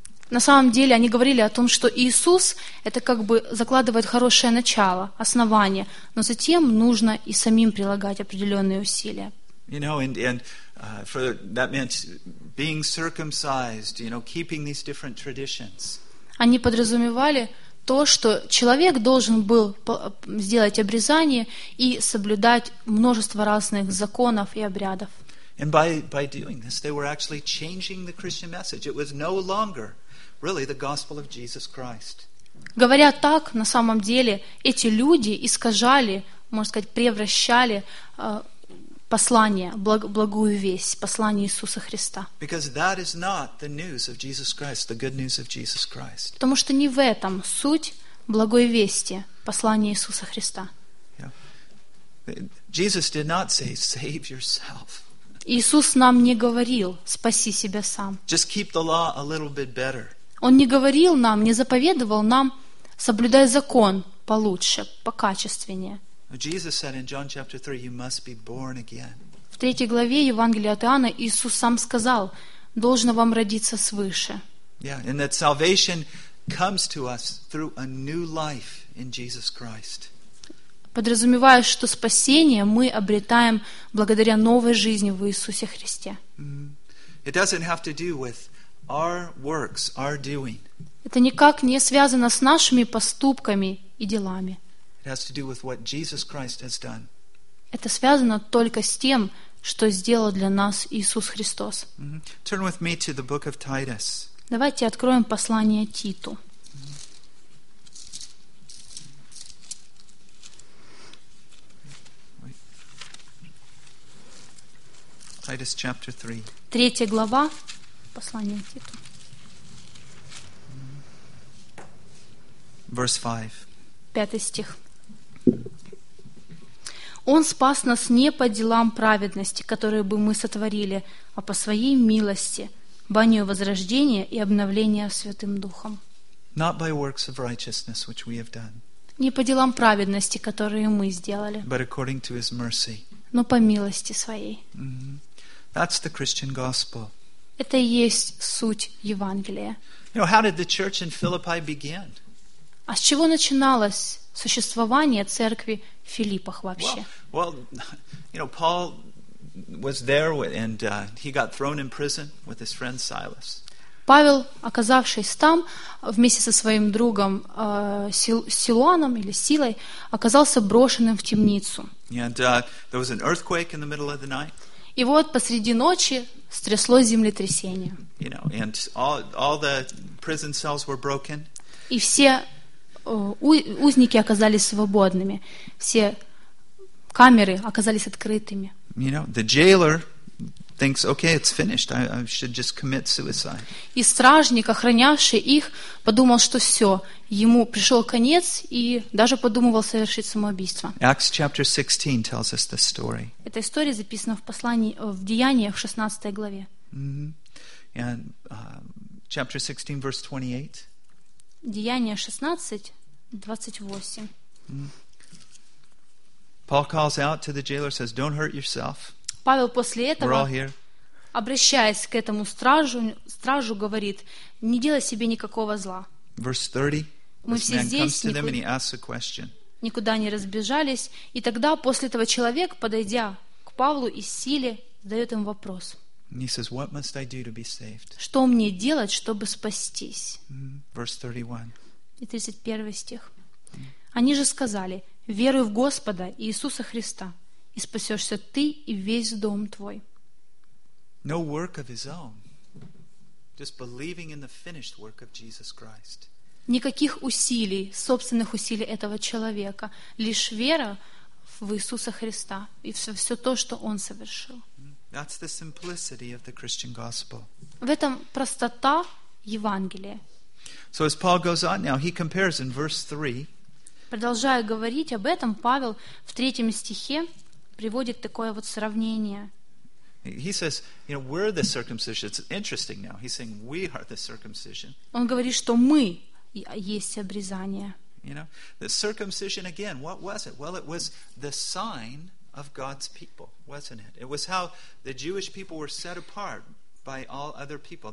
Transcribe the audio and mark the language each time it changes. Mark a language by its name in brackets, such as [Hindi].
[Russian] На самом деле, они говорили о том, что Иисус — это как бы закладывает хорошее начало, основание, но затем нужно и самим прилагать определенные усилия. [English] You know, for that meant being circumcised, you know, keeping these different traditions. [Russian] Они подразумевали то, что человек должен был сделать обрезание и соблюдать множество разных законов и обрядов. [English] And by doing this, they were actually changing the Christian message. It was no longer really the gospel of Jesus Christ. [Russian] Говоря так, на самом деле, эти люди искажали, можно сказать, превращали послание, благую весть, послание Иисуса Христа. [English] Because that is not the news of Jesus Christ, the good news of Jesus Christ. [Russian] Потому что не в этом суть благой вести, послание Иисуса Христа. [English] Yeah. Jesus did not say, save yourself. [Russian] Иисус нам не говорил, спаси себя сам. [English] Just keep the law a little bit better. [Russian] Он не говорил нам, не заповедовал нам, соблюдай закон получше, покачественнее. [English] Jesus said in John chapter 3, you must be born again. [Russian] В третьей главе Евангелия от Иоанна Иисус сам сказал, должно вам родиться свыше. [English] Yeah, and that salvation comes to us through a new life in Jesus Christ. [Russian] Подразумевая, что спасение мы обретаем благодаря новой жизни в Иисусе Христе. [English] It doesn't have to do with our works, our doing. [Russian] Это никак не связано с нашими поступками и делами. [English] It has to do with what Jesus Christ has done. [Russian] Это связано только с тем, что сделал для нас Иисус Христос. [English] Turn with me to the book of Titus. [Russian] Давайте откроем послание Титу. [English] Titus chapter 3. [Russian] Третья глава послания Титу. [English] Verse 5. [Russian] Пятый стих. Он спас нас не по делам праведности, которые бы мы сотворили, а по своей милости, банию возрождения и обновления Святым Духом. [English] Not by works of righteousness, which we have done. [Russian] Не по делам праведности, которые мы сделали. [English] But according to his mercy. [Russian] Но по милости своей. [English] That's the Christian gospel. [Russian] Это и есть суть Евангелия. [English] You know, how did the church in Philippi begin? [Russian] А с чего начиналось существование церкви в Филиппах вообще? [English] Paul was there and he got thrown in prison with his friend Silas. [Russian] Павел, оказавшись там вместе со своим другом Силуаном или Силой, оказался брошенным в темницу. [English] And there was an earthquake in the middle of the night. [Russian] И вот посреди ночи стрясло землетрясение. [English] You know, and all the prison cells were broken. [Russian] И все узники оказались свободными. Все камеры оказались открытыми. [English] You know, the jailer thinks, okay, it's finished. I should just commit suicide. [Russian] И стражник, охранявший их, подумал, что все, ему пришел конец и даже подумывал совершить самоубийство. [English] Acts chapter 16 tells us this story. [Russian] Эта история записана в послании в Деяниях в 16 главе. [English] Mm-hmm. And chapter 16 verse 28. [Russian] Деяния 16:28. [English] Paul calls out to the jailer, says, "Don't hurt yourself." [Russian] Павел после этого, обращаясь к этому стражу, говорит: "Не делай себе никакого зла." [English] Verse 30. [Russian] Мы все здесь. [English] Comes to them and he asks a question. [Russian] Никуда не разбежались, и тогда после этого человек, подойдя к Павлу и Силе, задает им вопрос. [English] And he says, "What must I do to be saved?" [Russian] Что мне делать, чтобы спастись? [English] Verse 31. [Russian] И 31 стих. Они же сказали: "Веруй в Господа Иисуса Христа, и спасешься ты и весь дом твой." [English] No work of his own, just believing in the finished work of Jesus Christ. [Russian] Никаких усилий, собственных усилий этого человека, лишь вера в Иисуса Христа и все то, что он совершил. [English] That's the simplicity of the Christian gospel. [Russian] В этом простота Евангелия. [English] So as Paul goes on now, he compares in verse 3. [Russian] Продолжая говорить об этом, Павел в третьем стихе приводит такое вот сравнение. [English] He says, you know, we're the circumcision. It's interesting now. He's saying we are the circumcision. [Russian] Он говорит, что мы есть обрезание. [English] You know, the circumcision again. What was it? Well, it was the sign of God's people, wasn't it? It was how the Jewish people were set apart by all other people.